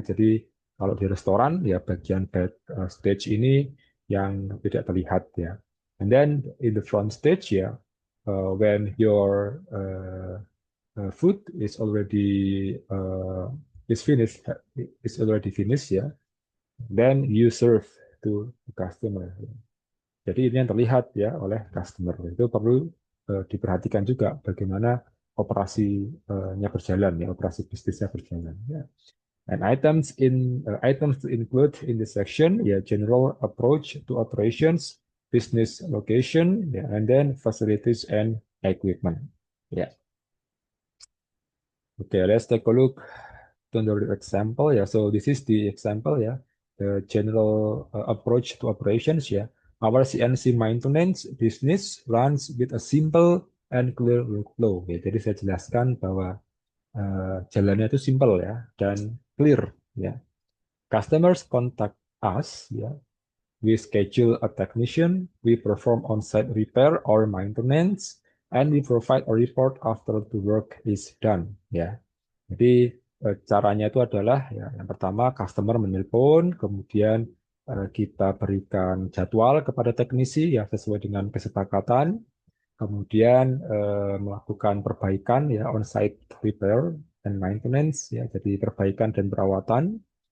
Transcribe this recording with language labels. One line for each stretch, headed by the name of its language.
Indonesian: Jadi kalau di restoran ya bagian backstage ini yang tidak terlihat ya.
English: And then in the front stage ya, when your food is already finished ya, then you serve to the customer.
Indonesian: Jadi ini yang terlihat ya oleh customer. Itu perlu diperhatikan juga bagaimana operasinya berjalan ya, operasi bisnisnya berjalan ya.
English: And items to include in this section ya, general approach to operations, business location ya, and then facilities and equipment. Ya. Okay, let's take a look to the example. Yeah, so this is the example. Yeah, the general approach to operations. Yeah, our CNC maintenance business runs with a simple and clear workflow.
Indonesian: Ya, jadi saya jelaskan bahwa jalannya itu simple ya dan clear.
English: Ya, customers contact us. Ya, we schedule a technician, we perform on-site repair or maintenance, and we provide a report after the work is done.
Indonesian: Ya. Jadi caranya itu adalah ya, yang pertama customer menelpon, kemudian kita berikan jadwal kepada teknisi ya sesuai dengan kesepakatan, kemudian melakukan perbaikan ya
English: on-site repair and maintenance
Indonesian: ya, jadi perbaikan dan perawatan.